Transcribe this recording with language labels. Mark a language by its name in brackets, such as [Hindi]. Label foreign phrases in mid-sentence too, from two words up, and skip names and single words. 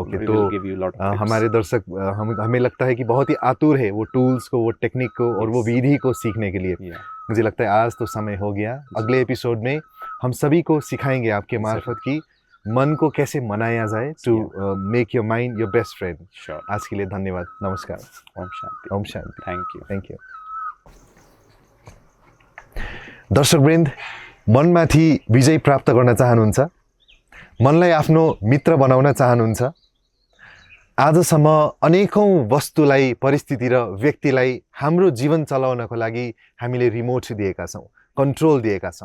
[Hindi] ओके, तो हमारे दर्शक हमें लगता है कि बहुत ही आतुर है वो टूल्स को, वो टेक्निक को और वो विधि को सीखने के लिए। मुझे लगता है आज तो समय हो गया। अगले एपिसोड में हम सभी को सिखाएंगे आपके मार्फत की मन को कैसे मनाया जाए, [English] to make your mind your best friend. [Hindi] आज के लिए धन्यवाद, नमस्कार, ओम शांति। ओम शांति, [English] thank you. [Nepali] दर्शकवृन्द, मनमाथि विजय प्राप्त गर्न चाहनुहुन्छ, मनलाई आफ्नो मित्र बनाउन चाहनुहुन्छ, आजसम्म अनेकौं वस्तुलाई, परिस्थिति र व्यक्तिलाई हाम्रो जीवन चलाउनको लागि हामीले रिमोट दिएका छौँ, कन्ट्रोल दिएका छौँ।